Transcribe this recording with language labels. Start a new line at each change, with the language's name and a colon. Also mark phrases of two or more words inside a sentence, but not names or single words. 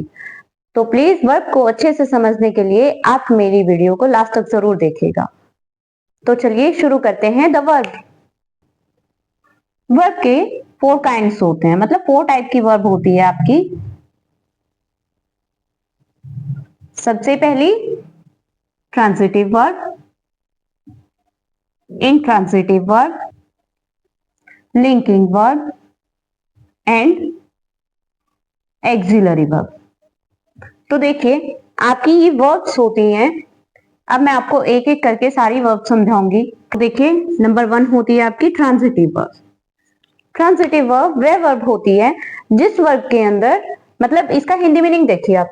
Hindi: तो प्लीज वर्ब को अच्छे से समझने के लिए आप मेरी वीडियो को लास्ट तक जरूर देखिएगा। तो चलिए शुरू करते हैं।
English: the verb.
Hindi: वर्ब के 4 काइंड्स होते हैं, मतलब 4 टाइप की वर्ब होती है आपकी। सबसे पहली
English: transitive verb, intransitive verb, linking verb and auxiliary verb।
Hindi: तो देखिए आपकी ये वर्ब्स होती हैं। अब मैं आपको एक एक करके सारी वर्ब समझाऊंगी। देखिए नंबर 1 होती है आपकी
English: transitive verb. transitive verb
Hindi: वह वर्ब होती है जिस वर्ब के अंदर, मतलब इसका
English: Hindi meaning
Hindi: देखिए आप।